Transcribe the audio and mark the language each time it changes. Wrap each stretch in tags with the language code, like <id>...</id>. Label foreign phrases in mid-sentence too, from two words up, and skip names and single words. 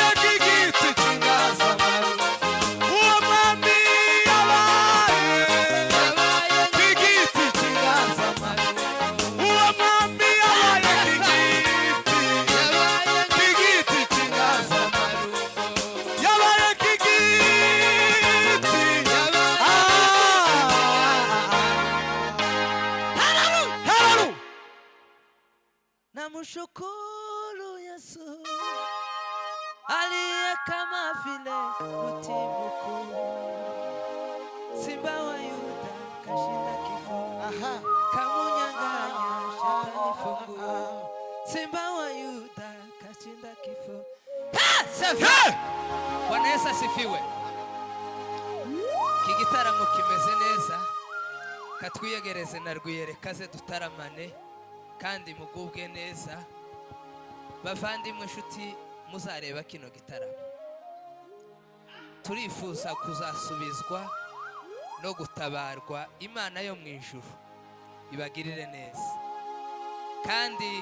<rw>nk'igiti cy'inganzamarumbo uwo mwami yabaye nk'igiti cy'inganzamarumbo uwo mwami yabaye nk'igiti cy'inganzamarumbo yabaye nk'igiti hararu</rw> <sw>namshukuru Yesu aliye kama vile mti mkuu simba wa Yuda kashinda kifo kamunyang'anya shetani funguo simba wa Yuda kashinda kifo Bwana Yesu asifiwe.</sw> <rw>Iki gitaramo kimeze neza katwiyegereze na Rwiyerekaze dutaramane kandi mugubwe neza bavandimwe nshuti muzareba kino gitaramo turifuza kuzasubizwa no gutabarwa Imana yo mu ijuru ibagirire neza kandi</rw>